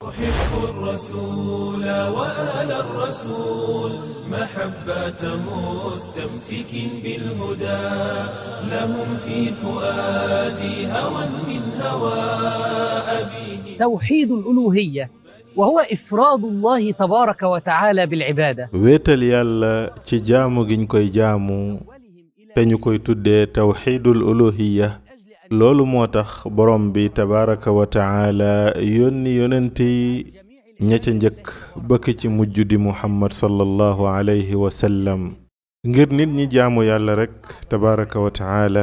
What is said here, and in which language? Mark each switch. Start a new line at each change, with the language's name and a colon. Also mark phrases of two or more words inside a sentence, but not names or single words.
Arabic: أحب الرسول وآل الرسول محبة مستمسك بالهدى لهم في فؤادي هوى من هوى أبيه. توحيد الألوهية وهو إفراد الله تبارك وتعالى بالعبادة.
Wolof: wéetal yàlla ci jaamu giñ koy jaamu te ñu koy tuddee
Arabic: توحيد الألوهية
Wolof: loolu moo tax borom bi
Arabic: تبارك وتعالى
Wolof: yónni yonent yi ña ca njëkk bëkk ci mujj di muhammad
Arabic: صلى الله عليه وسلم
Wolof: ngir nit ñi jaamu yàlla rek
Arabic: تبارك وتعالى.